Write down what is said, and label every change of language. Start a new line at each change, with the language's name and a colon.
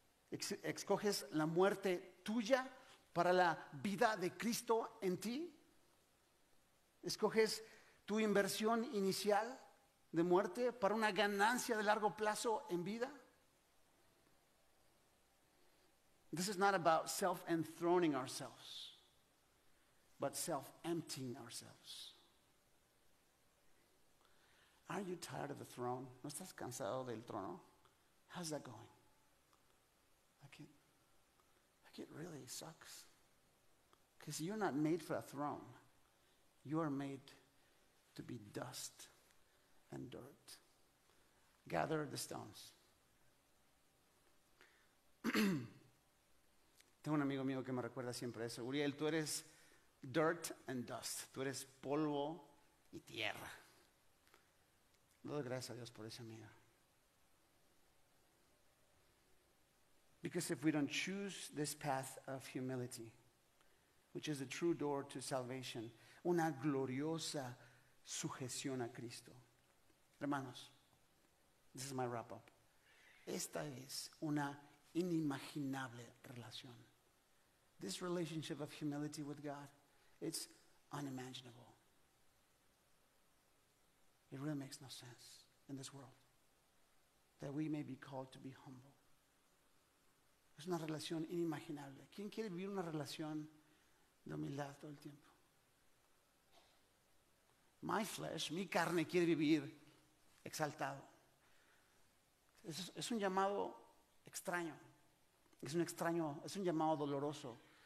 Spanish: ¿Escoges la muerte tuya para la vida de Cristo en ti? ¿Escoges tu inversión inicial de muerte para una ganancia de largo plazo en vida?
English: This is not about self-enthroning ourselves, but self-emptying ourselves. Are you tired of the throne?
Spanish: ¿No estás cansado del trono?
English: How's that going? Like it really sucks. Because you're not made for a throne. You are made to be dust and dirt. Gather the stones.
Spanish: Tengo un amigo mío que me recuerda siempre eso. Uriel, tú eres
English: dirt and dust.
Spanish: Tú eres polvo y tierra. Le doy gracias a Dios por ese amigo.
English: Because if we don't choose this path of humility, which is the true door to salvation,
Spanish: una gloriosa sujeción a Cristo. Hermanos,
English: this is my wrap up.
Spanish: Esta es una inimaginable relación.
English: This relationship of humility with God, it's unimaginable. It really makes no sense in this world that we may be called to be humble.
Spanish: Es una relación inimaginable. ¿Quién quiere vivir una relación de humildad todo el tiempo?
English: My flesh,
Spanish: mi carne quiere vivir exaltado. Es un llamado extraño. Es un llamado doloroso.